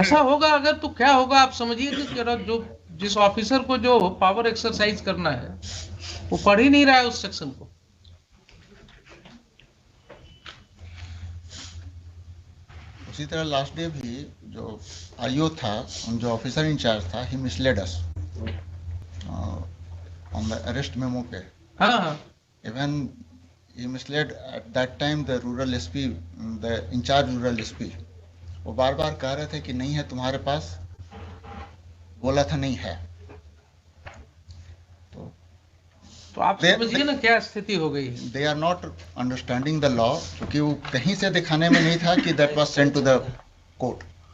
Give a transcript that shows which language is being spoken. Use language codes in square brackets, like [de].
[hi] ऐसा होगा अगर तो क्या होगा आप समझिए कि जो जिस ऑफिसर को जो पावर एक्सरसाइज करना है वो पढ़ ही नहीं रहा है उस सेक्शन को. उसी तरह लास्ट डे भी जो आईओ था, जो ऑफिसर इंचार्ज था, [en] he misled us on the arrest memo [hi] पे. हाँ हाँ. [en] Even he misled at that time the rural SP, the in charge rural SP. [hi] वो बार बार कह रहे थे कि नहीं है तुम्हारे पास, बोला था नहीं है. तो आप समझिए ना क्या स्थिति हो गई है. [en] They are not understanding the law, [hi] क्योंकि वो कहीं से दिखाने में नहीं था कि [en] that was sent to the court.